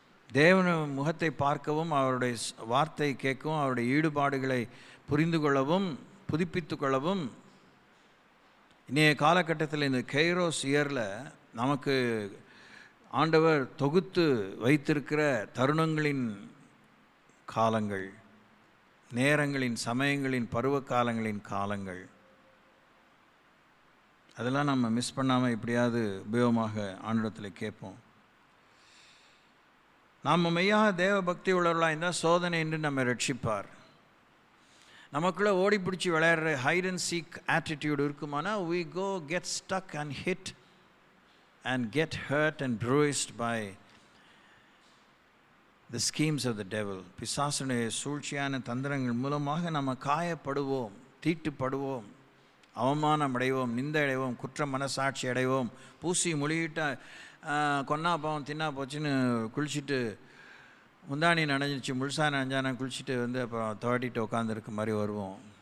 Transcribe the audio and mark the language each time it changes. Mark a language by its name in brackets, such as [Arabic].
[Tamil] தேவன் முகத்தை பார்க்கவும், அவருடைய வார்த்தை கேட்கவும், அவருடைய ஈடுபாடுகளை புரிந்து கொள்ளவும், புதுப்பித்து கொள்ளவும் இன்றைய காலகட்டத்தில் இந்த கைரோஸ் இயரில் நமக்கு ஆண்டவர் தொகுத்து வைத்திருக்கிற தருணங்களின் காலங்கள், நேரங்களின், சமயங்களின், பருவ காலங்களின் காலங்கள், அதெல்லாம் நம்ம மிஸ் பண்ணாமல் எப்படியாவது உபயோகமாக ஆண்டவத்தில் கேட்போம். நாம் மெய்யாக தேவ பக்தி உள்ளவர்களாக இருந்தால் சோதனை என்று நம்ம ரட்சிப்பார். நமக்குள்ளே ஓடி பிடிச்சி விளையாடுற ஹைட் அண்ட் சீக் ஆட்டிடியூடு இருக்குமானா, [English] we go get stuck and hit and get hurt and bruised by the schemes of the devil. [Tamil] பிசாசுடைய சூழ்ச்சியான தந்திரங்கள் மூலமாக நம்ம காயப்படுவோம், தீட்டுப்படுவோம், அவமானம் அடைவோம், நிந்தை அடைவோம், குற்ற மனசாட்சி அடைவோம். பூசி மொழிகிட்ட கொன்னா பாவம் தின்னா போச்சுன்னு குளிச்சுட்டு, முந்தானி நனைஞ்சிச்சு முழுசாக நனைஞ்சானா குளிச்சுட்டு வந்து அப்புறம் துவட்டிட்டு உட்காந்துருக்க மாதிரி வருவோம்.